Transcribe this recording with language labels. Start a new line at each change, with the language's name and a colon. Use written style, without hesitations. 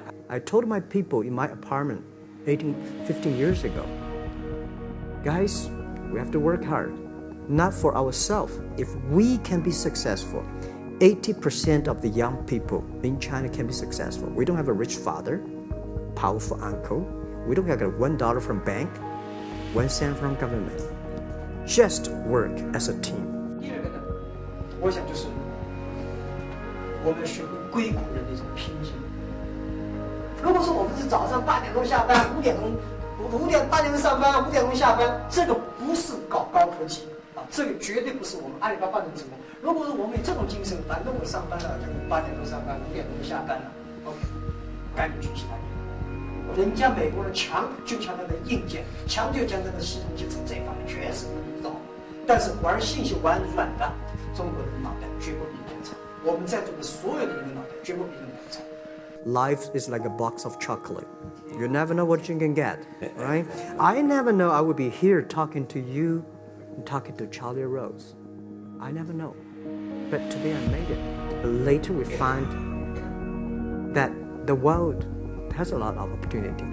English: I told my people in my apartment 15 years ago, guys, we have to work hard, not for ourselves. If we can be successful, 80% of the young people in China can be successful. We don't have a rich father, powerful uncle. We don't have $1 from bank, 1 cent from government. Just work as a team.
Chinese: 第二个呢，我想就是我们学会归苦人的一种拼劲。如果说我们是早上8点钟下班，8点钟上班，5点钟下班，这个不是搞高科技啊，这个绝对不是我们阿里巴巴能成功。如果是我们有这种精神，反正我上班了，就8点钟上班，5点钟下班了 ，OK， 赶紧去其他地方。人家美国人强就强他的硬件，强就强他的系统基础，这方面确实不懂。但是玩信息玩软的，中国人的脑袋绝不比人差。我们在座的所有的人的脑袋绝不比人差。
English: Life is like a box of chocolate. You never know what you can get, right? I never know I would be here talking to you, and talking to Charlie Rose. I never know. But today I made it. But later we find that the world has a lot of opportunity.